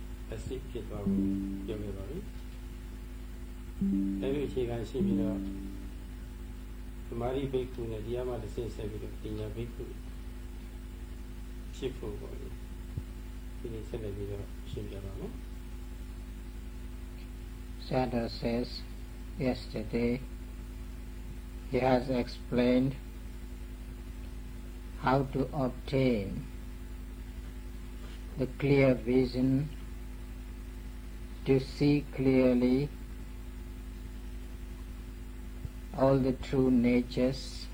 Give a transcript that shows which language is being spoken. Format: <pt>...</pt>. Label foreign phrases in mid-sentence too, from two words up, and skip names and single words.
<my>အစစ်ဖြစ်သွားဖို့ပြောခဲ့ပါပြီ။အဲဒီအခြေခံရှိပြီးတော့သမာဓိဘိက္ခုနဲ့တရားမှတစ်ဆင့်ဆက်ပြီးတော့ပညာဘိက္ခုဖြစ်ဖို့ပေါ့လေဒီနေ့ဆက်လက်ပြီးတော့ရှင်းပြပါမယ်။</my> <en>Sada says yesterday he has explained how to obtain the clear vision to see clearly all the true natures,</en>